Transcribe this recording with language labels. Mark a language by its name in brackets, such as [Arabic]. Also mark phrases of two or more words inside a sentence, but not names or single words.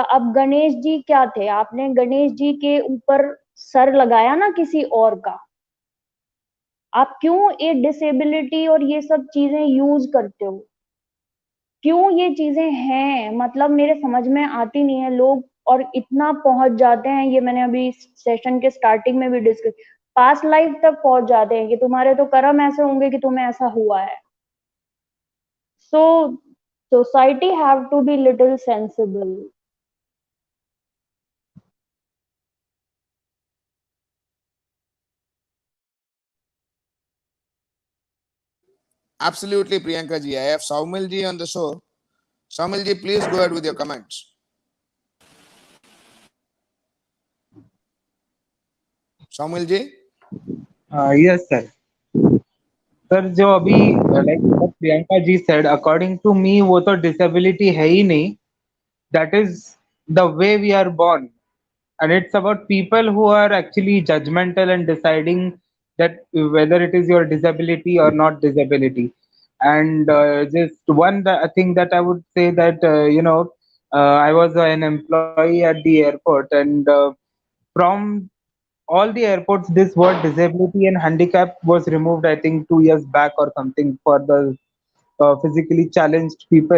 [Hindi] अब गणेश जी क्या थे, आपने गणेश जी के ऊपर सर लगाया ना किसी और का, आप क्यों ये डिसेबिलिटी और ये सब चीजें यूज करते हो? क्यों ये चीजें हैं, मतलब मेरे समझ में आती नहीं है। लोग और इतना पहुंच जाते हैं, ये मैंने अभी सेशन के स्टार्टिंग में भी डिस्कस, [English] past life [Hindi] तक पहुंच जाते हैं कि तुम्हारे तो कर्म ऐसे होंगे कि तुम्हें ऐसा हुआ है। [English] so society have to be little sensible. Absolutely, Priyanka ji. I have Saumil ji on the show. Saumil ji, please go ahead with your comments. Saumil ji? Yes, sir. [Hindi] सर जो अभी लाइक प्रियंका जी सेड, [English] according to me [Hindi] वो तो डिसेबिलिटी है ही नहीं, [English] that is the way we are born, and it's about people who are actually judgmental and deciding that whether it is your disability or not disability. And just one thing that I would say that I was an employee at the airport, and from all the airports this word disability and handicap was removed, I think 2 years back or something, for the physically challenged people.